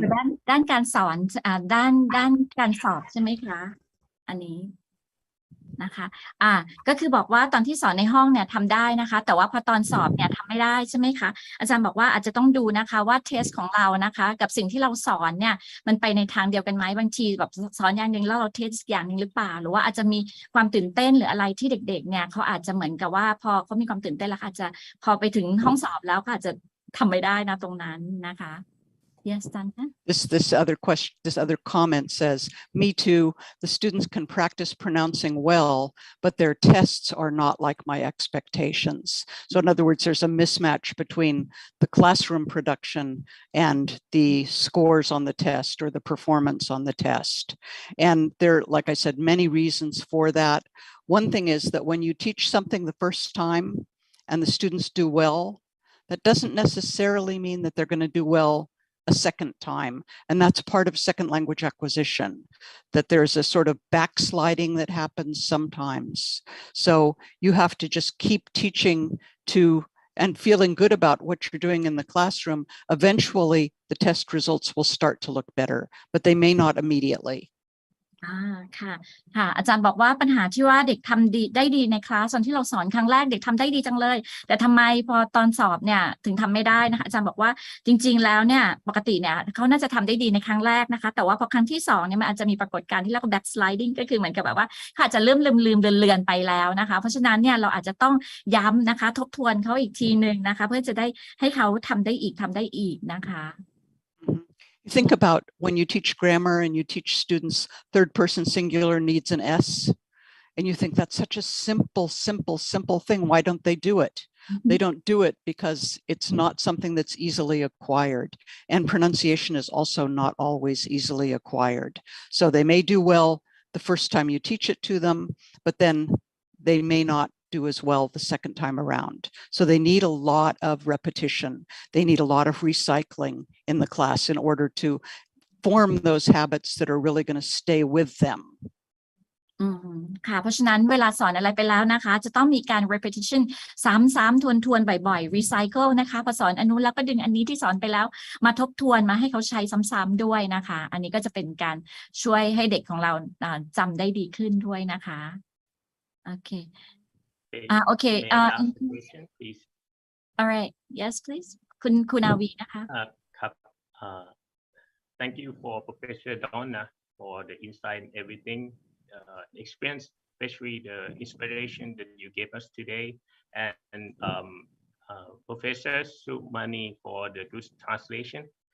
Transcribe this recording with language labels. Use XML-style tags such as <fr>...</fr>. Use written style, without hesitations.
<th>คือด้านการสอนด้านการสอบใช่ไหมคะอันนี้นะคะก็คือบอกว่าตอนที่สอนในห้องเนี่ยทำได้นะคะแต่ว่าพอตอนสอบเนี่ยทำไม่ได้ใช่ไหมคะอาจารย์บอกว่าอาจจะต้องดูนะคะว่าเทสของเรานะคะกับสิ่งที่เราสอนเนี่ยมันไปในทางเดียวกันไหมบางทีแบบสอนอย่างหนึ่งแล้วเราเทสอย่างหนึ่งหรือเปล่าหรือว่าอาจจะมี ความตื่นเต้นหรืออะไรที่เด็กๆเนี่ยเขาอาจจะเหมือนกับว่าพอเขามีความตื่นเต้นแล้วอาจจะพอไปถึงห้องสอบแล้วก็อาจจะทำไม่ได้นะตรงนั้นนะคะ</th> <en>Yes, Donna. This other comment says, me too, the students can practice pronouncing well, but their tests are not like my expectations. So in other words, there's a mismatch between the classroom production and the scores on the test or the performance on the test. And there, like I said, many reasons for that. One thing is that when you teach something the first time and the students do well, that doesn't necessarily mean that they're going to do well a second time. And that's part of second language acquisition, that there's a sort of backsliding that happens sometimes. So you have to just keep teaching to and feeling good about what you're doing in the classroom. Eventually, the test results will start to look better, but they may not immediately.</en> <th>ค่ะอาจารย์บอกว่าปัญหาที่ว่าเด็กทำดีได้ดีในคลาสตอนที่เราสอนครั้งแรกเด็กทำได้ดีจังเลยแต่ทำไมพอตอนสอบเนี่ยถึงทำไม่ได้นะคะอาจารย์บอกว่าจริงๆแล้วเนี่ยปกติเนี่ยเขาน่าจะทำได้ดีในครั้งแรกนะคะแต่ว่าพอครั้งที่2เนี่ยมันอาจจะมีปรากฏการณ์ที่เรียกว่า backsliding ก็คือเหมือนกับแบบว่าเขาอาจจะลืมเลือนไปแล้วนะคะเพราะฉะนั้นเนี่ยเราอาจจะต้องย้ำนะคะทบทวนเขาอีกทีนึงนะคะเพื่อจะได้ให้เขาทำได้อีกนะคะ</th> <en>Think about when you teach grammar and you teach students third person singular needs an S, and you think that's such a simple thing. Why don't they do it? They don't do it because it's not something that's easily acquired. And pronunciation is also not always easily acquired. So they may do well the first time you teach it to them, but then they may not do as well the second time around. So they need a lot of repetition. They need a lot of recycling in the class in order to form those habits that are really going to stay with them.</en> <th>ค่ะเพราะฉะนั้นเวลาสอนอะไรไปแล้วนะคะจะต้องมีการ repetition ซ้ำๆทวนบ่อยๆ recycle นะคะพอสอนอันนู้นแล้วก็ดึงอันนี้ที่สอนไปแล้วมาทบทวนมาให้เขาใช้ซ้ำๆด้วยนะคะอันนี้ก็จะเป็นการช่วยให้เด็กของเราจำได้ดีขึ้นด้วยนะคะโอเคOkay.</th> <en>Question, please. All right. Yes, please. คุณอาวีนะคะ ครับ Thank you for Professor Donna for the insight and everything experience, especially the inspiration that you gave us today, and Professor Submani for the good translation.</en>